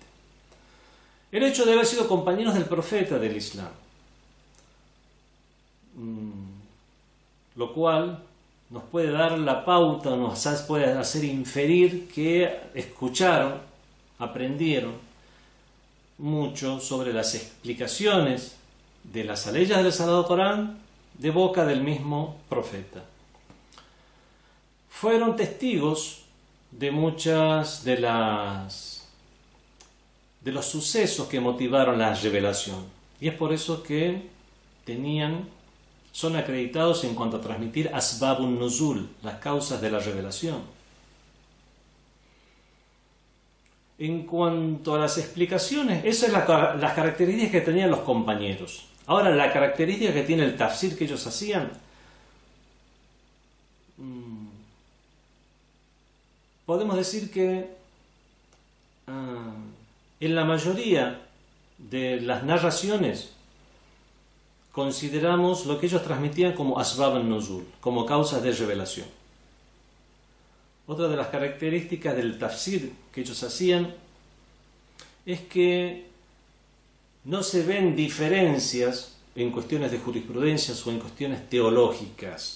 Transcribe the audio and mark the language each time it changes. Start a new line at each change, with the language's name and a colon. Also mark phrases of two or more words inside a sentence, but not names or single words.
Spanish: El hecho de haber sido compañeros del profeta del Islam, lo cual nos puede dar la pauta, nos puede hacer inferir que escucharon, aprendieron mucho sobre las explicaciones de las aleyas del Sagrado Corán de boca del mismo profeta. Fueron testigos de muchas de los sucesos que motivaron la revelación, y es por eso que son acreditados en cuanto a transmitir
Arabic: أسباب النزول,
Spanish: las causas de la revelación. En cuanto a las explicaciones, esas son las características que tenían los compañeros. Ahora, la característica que tiene el tafsir que ellos hacían, podemos decir que en la mayoría de las narraciones consideramos lo que ellos transmitían como
Arabic: أسباب النزول,
Spanish: como causas de revelación. Otra de las características del tafsir que ellos hacían es que no se ven diferencias en cuestiones de jurisprudencia o en cuestiones teológicas.